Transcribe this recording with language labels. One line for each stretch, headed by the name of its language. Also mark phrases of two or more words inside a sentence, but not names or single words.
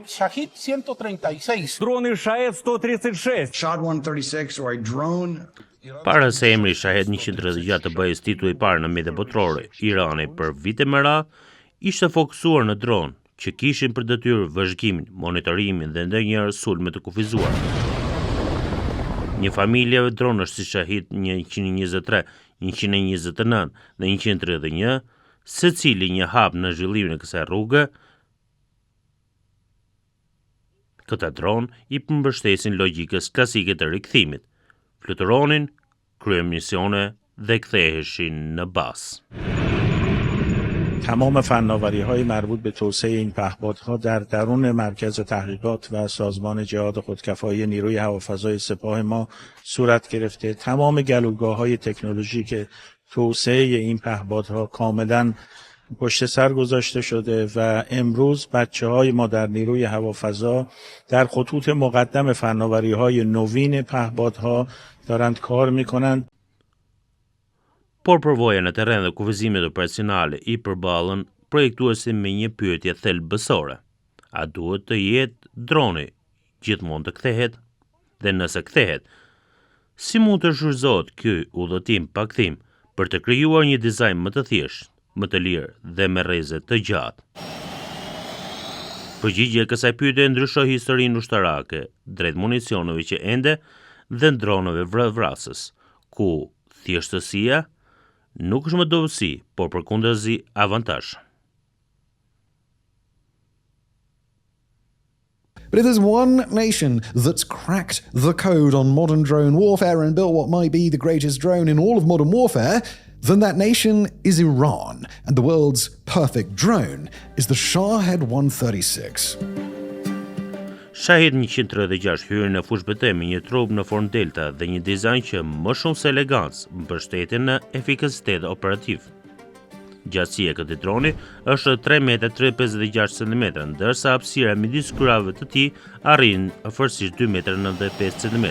Albanian: Shahid 136. Droni Shahed 136.
English: Shahid 136 or a drone.
Albanian: Para se emri Shahed 136 të bëhej titulli I parë në media botërore, Irani për vite me radhë ishte fokusuar në dron, që kishin për detyrë vëzhgimin, monitorimin dhe ndonjëherë sulme të kufizuar. Një familje dronesh si Shahid 123, 129 dhe 131, secili një hap në zhvillimin e kësaj rruge, këta dron I përmbështesin logjikës klasike të rikthimit, fluturonin, kryen misione dhe ktheheshin në bazë.
Persian: تمام فناوری‌های مربوط به توسعه این پهپادها در درون مرکز تحقیقات و سازمان جهاد خودکفایی نیروی هوافضای سپاه ما صورت گرفته. تمام گلوگاه‌های تکنولوژیک توسعه این پهپادها کاملا پشت سر گذاشته شده و امروز بچه‌های ما در نیروی هوافضا در خطوط مقدم فناوری‌های نوین پهپادها دارند کار می‌کنند.
Albanian: Por përvoja në terren dhe kufizimit operacionale I përballën projektuesin me një pyetje thelbësore. A duhet të jetë droni gjithmonë të kthehet? Dhe nëse kthehet, si mund të shfrytëzohet ky udhëtim pa kthim për të krijuar një dizajn më të thjeshtë, më të lirë dhe me rreze të gjatë? Përgjigjja e kësaj pyetje ndryshoi historinë ushtarake drejt municioneve që ende dhe dronëve vrasës, ku thjeshtësia nuk është më dobësi, por përkundazi avantazh.
English: But if there's one nation that's cracked the code on modern drone warfare and built what might be the greatest drone in all of modern warfare, then that nation is Iran, and the world's perfect drone is the Shahed 136.
Albanian: Shahid 136 hyrë në fushë betejë me një trup në formë delta dhe një dizajn që më shumë se elegancë mbështeten në efikasitet operativ. Gjatësia e këtij droni është 3 metra 356 cm, ndërsa hapësira midis krave të tij arrin afërsisht 2 metra 95 cm.